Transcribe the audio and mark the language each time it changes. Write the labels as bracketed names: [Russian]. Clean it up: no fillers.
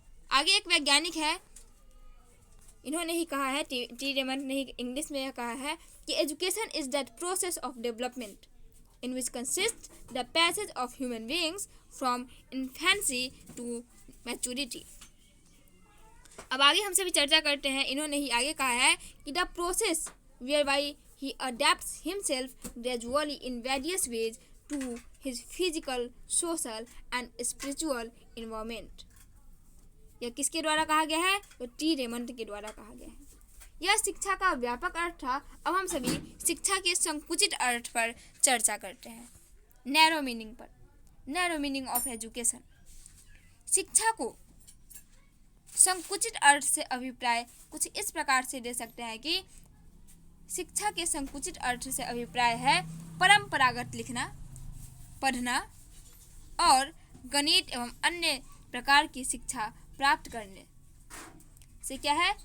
[Hindi] आगे एक वैज्ञानिक है, इन्होंने ही कहा है, टी रेमंड ने ही इंग्लिश में कहा है कि [English] Education is that process of development in which consists the passage of human beings from infancy to maturity। [Hindi] अब आगे हम सभी चर्चा करते हैं। इन्होंने ही आगे कहा है कि [English] the process whereby he adapts himself gradually in various ways to his physical, social and spiritual environment। [Hindi] यह किसके द्वारा कहा गया है? तो टी रेमंड के द्वारा कहा गया है। यह शिक्षा का व्यापक अर्थ था। अब हम सभी शिक्षा के संकुचित अर्थ पर चर्चा करते हैं, [English] Narrow meaning of education. [Hindi] शिक्षा को संकुचित अर्थ से अभिप्राय कुछ इस प्रकार से दे सकते हैं कि शिक्षा के संकुचित अर्थ से अभिप्राय है परंपरागत लिखना, पढ़ना और गणित एवं अन्य प्रकार की शिक्षा प्राप्त करने से क्या है?